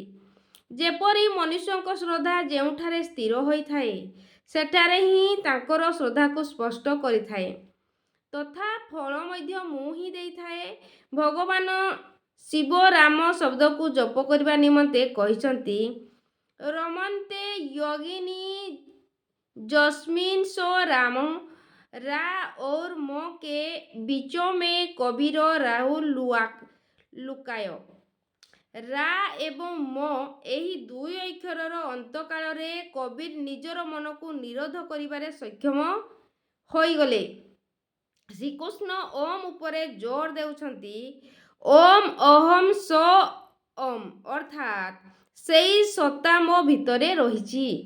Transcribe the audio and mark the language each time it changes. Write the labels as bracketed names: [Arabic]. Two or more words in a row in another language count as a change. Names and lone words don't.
[Odia] ଯେପରି ମନୁଷ୍ୟଙ୍କ ଶ୍ରଦ୍ଧା ଯେଉଁଠାରେ ସ୍ଥିର ହୋଇଥାଏ ସେଠାରେ ହିଁ ତାଙ୍କର ଶ୍ରଦ୍ଧାକୁ ସ୍ପଷ୍ଟ କରିଥାଏ, ତଥା ଫଳ ମଧ୍ୟ ମୁଁ ହିଁ ଦେଇଥାଏ। ଭଗବାନ ଶିବ ରାମ ଶବ୍ଦକୁ ଜପ କରିବା ନିମନ୍ତେ କହିଛନ୍ତି, ରମନ୍ତେ [Sanskrit] योगिनी जस्मिन् सो राम [Hindi] रा और म के बीचों में कबीर राहुल लुकाय। [Odia] रा ଏବଂ ମ ଏହି ଦୁଇ ଅକ୍ଷରର ଅନ୍ତକାଳରେ କବୀର ନିଜର ମନକୁ ନିରୋଧ କରିବାରେ ସକ୍ଷମ ହୋଇଗଲେ। ଶ୍ରୀକୃଷ୍ଣ ଓମ୍ ଉପରେ ଜୋର ଦେଉଛନ୍ତି। [Sanskrit] ଓମ୍ ଅହମ୍ ସ ଓମ୍ [Odia] ଅର୍ଥାତ୍ ସେହି ସତ୍ତା ମୋ ଭିତରେ ରହିଛି।